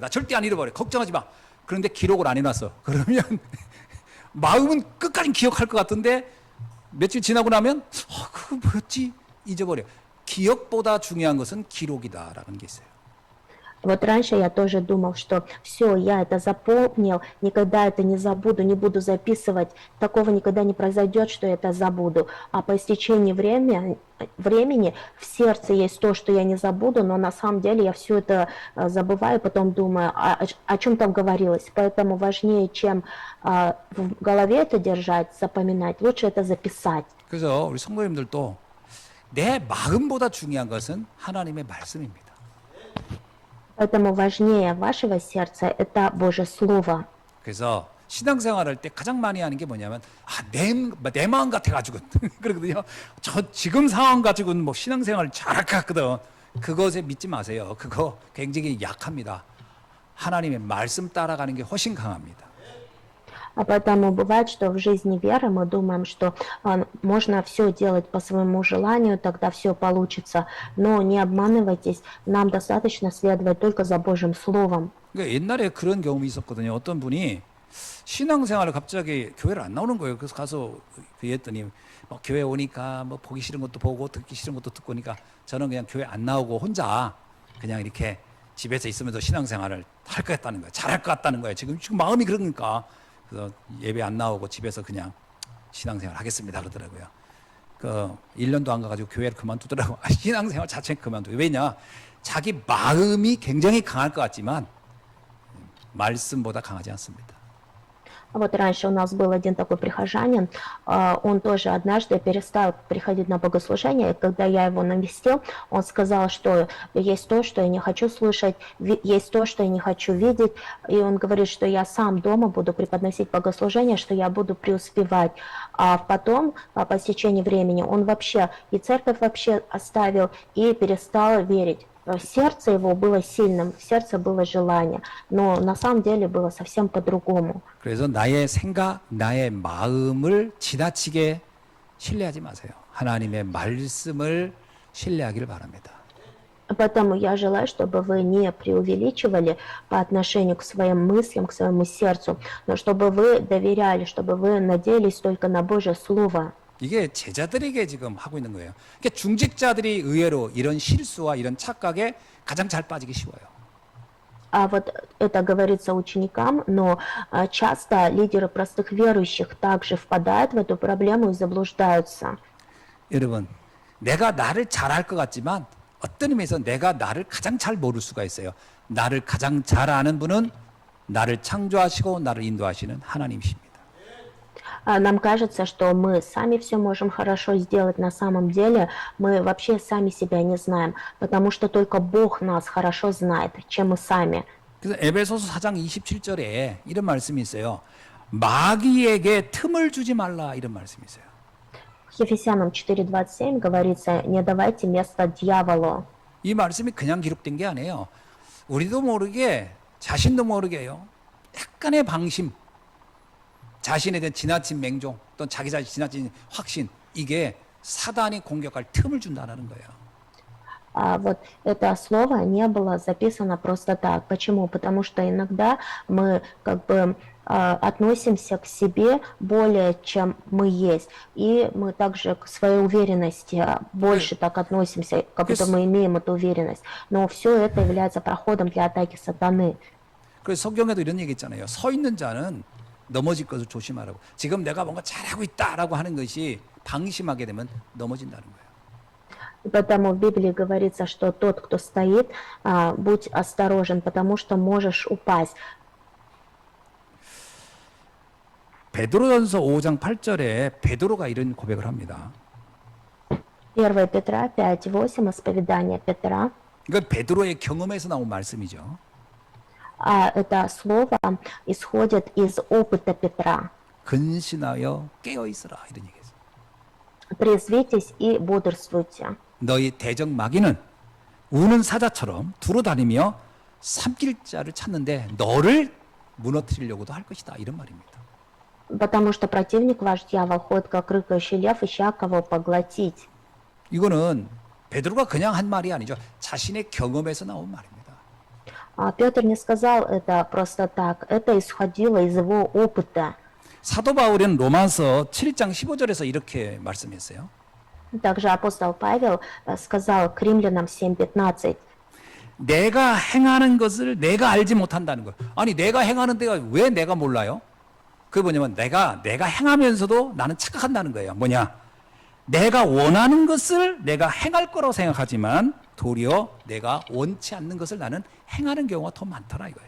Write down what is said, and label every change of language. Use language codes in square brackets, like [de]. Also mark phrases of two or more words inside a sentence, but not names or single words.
[ko] 나 절대 안 잃어버려. 걱정하지 마. 그런데 기록을 안 해놨어. 그러면 마음은 끝까지 기억할 것 같은데 며칠 지나고 나면 그거 뭐였지? 잊어버려. 기억보다 중요한 것은 기록이다라는 게 있어요. [ru] Вот раньше я тоже думал, что все, я это запомнил, никогда это не забуду, не буду записывать, такого никогда не произойдет, что я это забуду. А по истечении времени в сердце есть то, что я не забуду, но на самом деле я все это забываю, потом думаю, о чем там говорилось. Поэтому важнее, чем в голове это держать, запоминать, лучше это записать. [ko] 그래서 우리 성도님들도 내 마음보다 중요한 것은 하나님의 말씀입니다. [ru] Поэтому важнее вашего сердца это Божье Слово. [ko] 그래서 신앙생활할 때 가장 많이 하는 게 뭐냐면 내 마음 같아가지고 그러거든요. 저 지금 상황 가지고는 뭐 신앙생활 잘할 것 같거든. 그것에 믿지 마세요. 그거 굉장히 약합니다. 하나님의 말씀 따라가는 게 훨씬 강합니다. [ru] А поэтому бывает, что в жизни веры мы думаем, что можно все делать по своему желанию, тогда все получится. Но не обманывайтесь, нам достаточно следовать только за Божьим Словом. [ko] 그러니까 옛날에 그런 경험이 있었거든요. 어떤 분이 신앙생활을 갑자기 교회를 안 나오는 거예요. 그래서 가서 그랬더니 뭐 교회 오니까 뭐 보기 싫은 것도 보고 듣기 싫은 것도 듣고 오니까 저는 그냥 교회 안 나오고 혼자 그냥 이렇게 집에서 있으면서 신앙생활을 할 것 같다는 거예요. 잘할 것 같다는 거예요. 지금 마음이 그러니까 그래서 예배 안 나오고 집에서 그냥 신앙생활 하겠습니다 그러더라고요. 그 1년도 안 가가지고 교회를 그만두더라고. 신앙생활 자체는 그만두고. 왜냐? 자기 마음이 굉장히 강할 것 같지만 말씀보다 강하지 않습니다. [ru] Вот раньше у нас был один такой прихожанин, он тоже однажды перестал приходить на богослужение, и когда я его навестил, он сказал, что есть то, что я не хочу слышать, есть то, что я не хочу видеть, и он говорит, что я сам дома буду преподносить богослужение, что я буду преуспевать. А потом, по стечении времени, он вообще и церковь вообще оставил, и перестал верить. Сердце его было сильным, в сердце было желание, но на самом деле было совсем по-другому. [ko] 그래서 나의 생각, 나의 마음을 지나치게 신뢰하지 마세요. 하나님의 말씀을 신뢰하기를 바랍니다. [ru] Поэтому я желаю, чтобы вы не преувеличивали по отношению к своим мыслям, к своему сердцу, но чтобы вы доверяли, чтобы вы надеялись только на Божье Слово. [ko] 이게 제자들에게 지금 하고 있는 거예요. 그러니까 중직자들이 의외로 이런 실수와 이런 착각에 가장 잘 빠지기 쉬워요. [ru] А вот это говорится ученикам, но часто лидеры простых верующих также впадают в эту проблему и заблуждаются. [ko] 여러분, 내가 나를 잘할 것 같지만 어떤 의미에서 내가 나를 가장 잘 모를 수가 있어요. 나를 가장 잘 아는 분은 나를 창조하시고 나를 인도하시는 하나님이십니다. [ru] Нам кажется, что мы сами все можем хорошо сделать. На самом деле мы вообще сами себя не знаем, потому что только Бог нас хорошо знает, чем мы сами. [ko] 그래서 에베소서 4장 27절에 이런 말씀이 있어요. 마귀에게 틈을 주지 말라 이런 말씀이 있어요. [ru] Ефесянам 4:27 говорится: не давайте место дьяволу. [ko] 이 말씀이 그냥 기록된 게 아니에요. 우리도 모르게 자신도 모르게요. 약간의 방심, 자신에 대한 지나친 맹종, 또 자기 자신 지나친 확신, 이게 사단이 공격할 틈을 준다는 거예요. [ru] Вот это слово не было записано просто так. Почему? Потому что иногда мы как бы относимся к себе более, чем мы есть. И мы также к своей уверенности больше так относимся, как будто мы имеем эту уверенность. Но все это является проходом для атаки сатаны. [ko] 그래서 성경에도 이런 얘기 있잖아요. 서 있는 자는 넘어질 것을 조심하라고. 지금 내가 뭔가 잘하고 있다라고 하는 것이 방심하게 되면 넘어진다는 거예요. [ru] И поэтому в Библии говорится, что тот, кто стоит, будь осторожен, потому что можешь упасть. [ko] 베드로전서 5장 8절에 베드로가 이런 고백을 합니다. [ru] 1 Петра 5:8, исповедание Петра. [ko] 이건 베드로의 경험에서 나온 말씀이죠. [ru] Это слово исходит из опыта Петра. [ko] 근신하여 깨어 있으라 이런 얘기했어요. [ru] Трезвитесь и бодрствуйте. [ko] 너희 대적 마귀는 우는 사자처럼 두루 다니며 삼킬 자를 찾는데 너를 무너뜨리려고도 할 것이다 이런 말입니다. [ru] Потому что противник ваш дьявол ходит, как рыкающий лев, ища кого поглотить. [ko] 이거는 베드로가 그냥 한 말이 아니죠. 자신의 경험에서 나온 말입니다. [ru] Петр не сказал это просто так. Это исходило из его опыта. [ko] 사도 바울은 로마서 7장 15절에서 이렇게 말씀했어요. [ru] Также апостол Павел сказал к римлянам 7:15. [ko] 내가 행하는 것을 내가 알지 못한다는 거예요. 아니 내가 행하는 데가 왜 내가 몰라요? 그게 뭐냐면 내가 행하면서도 나는 착각한다는 거예요. 뭐냐? 내가 원하는 것을 내가 행할 거라고 생각하지만 도리어 내가 원치 않는 것을 나는 행하는 경우가 더 많더라 이거예요.